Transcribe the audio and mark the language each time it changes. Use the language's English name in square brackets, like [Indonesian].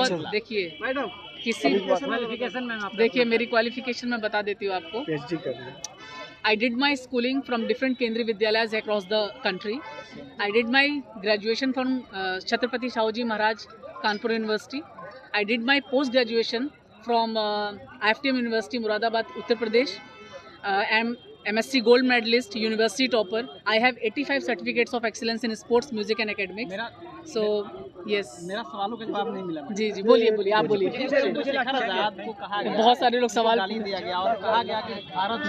[Hindi] देखिए किसी क्वालिफिकेशन में, देखिए मेरी क्वालिफिकेशन मैं बता देती हूँ आपको। [English] I did my schooling from different Kendriya Vidyalayas across the country. I did my graduation from Chhatrapati Shahuji Maharaj Kanpur University. I did my post graduation from IFTM University Muradabad, Uttar Pradesh. I'm MSc Gold Medalist, University Topper. I have 85 certificates of excellence in sports, music and academics. So yes. [Hindi] मेरा सवालों का जवाब नहीं मिला। जी बोलिए, आप बोलिए। चंद्रशेखर आजाद को कहा गया, बहुत सारे लोग सवाल गाली दिया गया और कहा गया कि भारत,